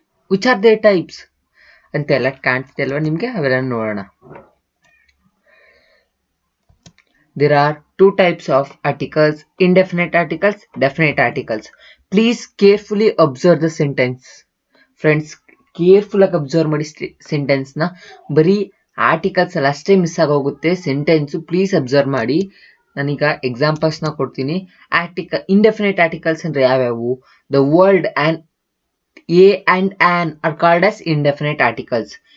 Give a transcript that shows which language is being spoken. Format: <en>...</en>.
<en>Which are their types</en> <kn>ಅಂತೆಲ್ಲ ಕಾಣ್ತಿದೆ ಅಲ್ವಾ ನಿಮ್ಗೆ, ಅವೆಲ್ಲ ನೋಡೋಣ.</kn> <en>There are two types of articles: indefinite articles, definite articles. Please carefully observe the sentence.</en> <kn>Friends, careful ಆಗಿ ಅಬ್ಸರ್ವ್ ಮಾಡಿ ಸೆಂಟೆನ್ಸ್ ನ. ಬರೀ ಆರ್ಟಿಕಲ್ಸ್ ಅಲ್ಲಿ ಅಷ್ಟೇ ಮಿಸ್ ಆಗೋಗುತ್ತೆ ಸೆಂಟೆನ್ಸ್. ಪ್ಲೀಸ್ ಅಬ್ಸರ್ವ್ ಮಾಡಿ. ನಾನೀಗ ಎಕ್ಸಾಂಪಲ್ಸ್ ನ ಕೊಡ್ತೀನಿ. ಇಂಡೆಫಿನೆಟ್ ಆರ್ಟಿಕಲ್ಸ್ ಅಂದ್ರೆ ಯಾವ್ಯಾವು?</kn> <en>The word and a and an are called as indefinite articles.</en>